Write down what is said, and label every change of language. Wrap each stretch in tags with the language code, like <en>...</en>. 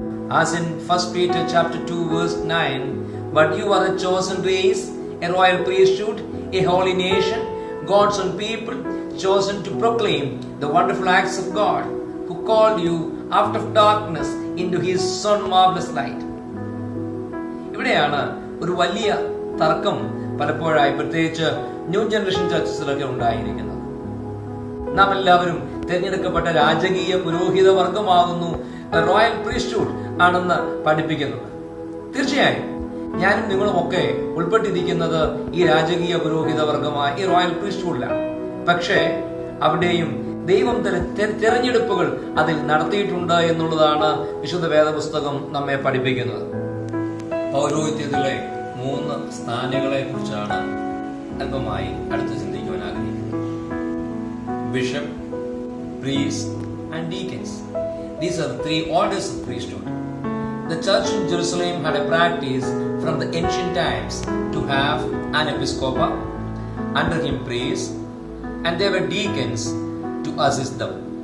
<en>As in 1 Peter chapter 2 verse 9, but you are a chosen race, a royal priesthood, a holy nation, God's own people, chosen to proclaim the wonderful acts of God, who called you out of darkness into His Son marvelous light.</en> <ml>ഇവിടെയാണ് ഒരു വലിയ തർക്കം പലപ്പോഴായി പ്രത്യേകിച്ച് new generation ചർച്ചസിലൊക്കെ ഉണ്ടായിരിക്കുന്നത്. നാം എല്ലാവരും തിരഞ്ഞെടുക്കപ്പെട്ട രാജകീയ പുരോഹിത വർഗമാകുന്നു, റോയൽ പ്രീസ്റ്റ്ഹുഡ് ആണെന്ന് പഠിപ്പിക്കുന്നുണ്ട്. തീർച്ചയായും ഞാനും നിങ്ങളുമൊക്കെ ഉൾപ്പെട്ടിരിക്കുന്നത് ഈ രാജകീയ പുരോഹിത വർഗമായ ഈ റോയൽ പ്രീസ്റ്റ്ഹുഡിലാണ്. പക്ഷേ അവിടെയും ദൈവം തിരഞ്ഞെടുപ്പുകൾ അതിൽ നടത്തിയിട്ടുണ്ട് എന്നുള്ളതാണ് വിശുദ്ധ വേദപുസ്തകം നമ്മെ പഠിപ്പിക്കുന്നത്. പൗരോഹിത്യത്തിലെ 3 സ്ഥാനങ്ങളെ കുറിച്ചാണ് അല്പമായി അടുത്ത് ചിന്തിക്കുവാൻ ആഗ്രഹിക്കുന്നത്.</ml> <en>Bishop, priest and deacons. These are the 3 orders of priesthood. The church in Jerusalem had a practice from the ancient times to have an episcopal, under him priests, and there were deacons to assist them.</en>